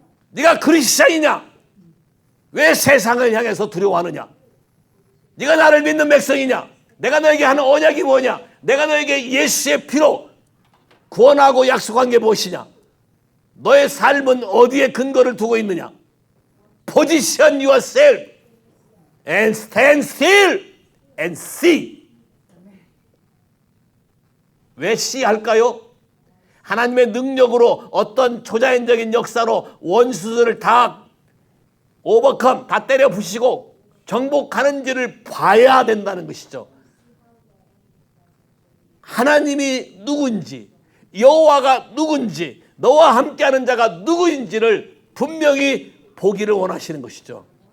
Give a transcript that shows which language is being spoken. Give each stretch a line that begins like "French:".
Korean: 네가 그리스도인이냐? 왜 세상을 향해서 두려워하느냐? 네가 나를 믿는 백성이냐? 내가 너에게 하는 언약이 뭐냐? 내가 너에게 예수의 피로 구원하고 약속한 게 무엇이냐? 너의 삶은 어디에 근거를 두고 있느냐?
English: Position yourself and stand still and see.
Korean: 왜 see 할까요? 하나님의 능력으로 어떤 초자연적인 역사로 원수들을 다 오버컴, 다 때려 부시고 정복하는지를 봐야 된다는 것이죠. 하나님이 누군지, 여호와가 누군지, 너와 함께하는 자가 누구인지를 분명히 보기를 원하시는 것이죠.